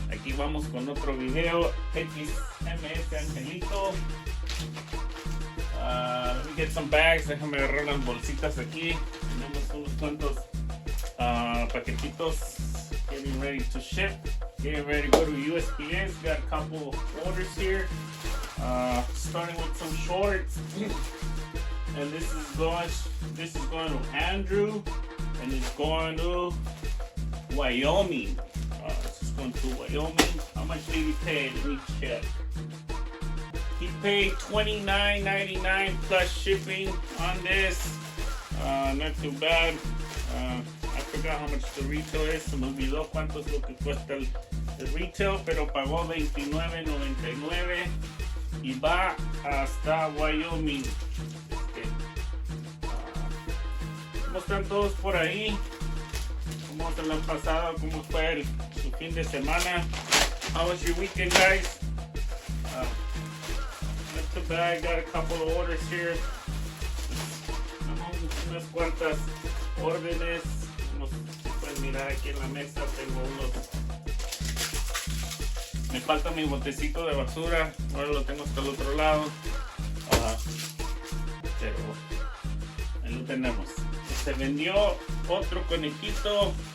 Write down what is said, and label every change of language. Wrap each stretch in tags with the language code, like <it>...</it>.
<es>Aquí vamos con otro video. XMS Angelito.</es> <en>Let me get some bags.</en> <es>Déjame agarrar las bolsitas aquí. Tenemos unos cuantos paquetitos.</es> <en>Getting ready to ship. Getting ready to go to USPS. Got a couple orders here. Starting with some shorts. And this is going to Andrew. And it's going to Wyoming. This is going to Wyoming. How much did he pay? Let me check. He paid $29.99 plus shipping on this. Not too bad. I forgot how much the retail is.</en> <es>Se me olvidó cuánto es lo que cuesta el retail, pero pagó $29.99 y va hasta Wyoming. ¿Cómo están todos por ahí? ¿Cómo se la han pasado? ¿Cómo fue su fin de semana?</es> <en>How was your weekend, guys? Not too bad. Got a couple of orders here.</en> <es>Unas cuantas órdenes. Pueden mirar aquí en la mesa. Tengo unos. Me falta mi botecito de basura. Ahora lo tengo hasta el otro lado. Pero ahí lo tenemos. Se vendió otro conejito.</es>